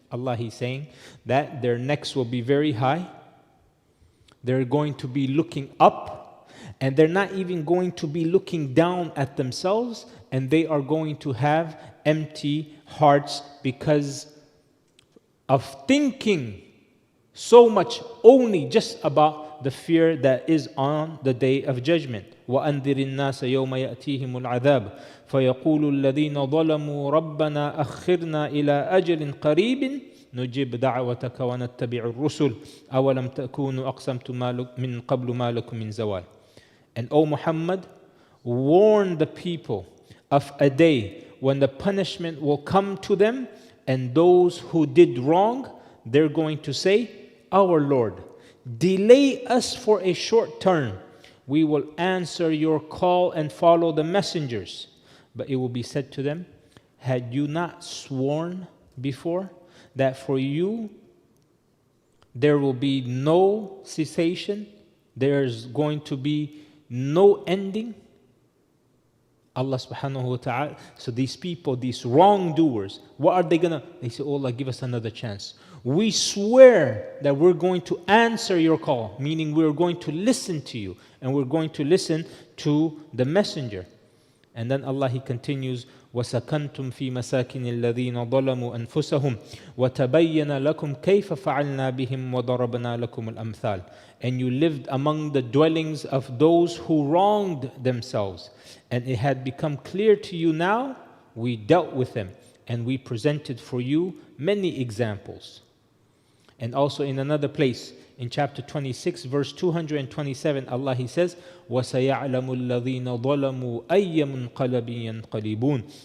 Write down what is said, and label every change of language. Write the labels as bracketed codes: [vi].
[en] Allah, He's saying that their necks will be very high. They're going to be looking up, and they're not even going to be looking down at themselves, and they are going to have empty hearts because of thinking so much only just about the fear that is on the day of judgment. [ar] وَأَنذِرِ النَّاسَ يَوْمَ يَأْتِيهِمُ الْعَذَابُ فَيَقُولُ الَّذِينَ ظَلَمُوا رَبَّنَا أَخِّرْنَا إِلَىٰ أَجَلٍ قَرِيبٍ نجيب دعوتك ونتبع الرسل أولم تكونوا أقسمتم من قبل ما لكم من زوال. [en] And O Muhammad, warn the people of a day when the punishment will come to them, and those who did wrong, they're going to say, our Lord, delay us for a short term. We will answer your call and follow the messengers. But it will be said to them, had you not sworn before that for you there will be no cessation, there's going to be no ending? Allah subhanahu wa ta'ala, so these people, these wrongdoers, what are they gonna? They say, oh Allah, give us another chance. We swear that we're going to answer your call, meaning we're going to listen to you, and we're going to listen to the messenger. And then Allah, He continues, [ar] وَسَكَنْتُمْ فِي مَسَاكِنِ الَّذِينَ ظَلَمُوا أَنفُسَهُمْ وَتَبَيَّنَ لَكُمْ كَيْفَ فَعَلْنَا بِهِمْ وَضَرَبْنَا لَكُمُ الْأَمْثَالِ. [en] And you lived among the dwellings of those who wronged themselves. And it had become clear to you now, we dealt with them, and we presented for you many examples. And also in another place, in chapter 26, verse 227, Allah, He says, [ar] وَسَيَعْلَمُ الَّذِينَ ظَلَمُوا أَيَّ مُنْقَلَبٍ يَنْقَلِبُونَ.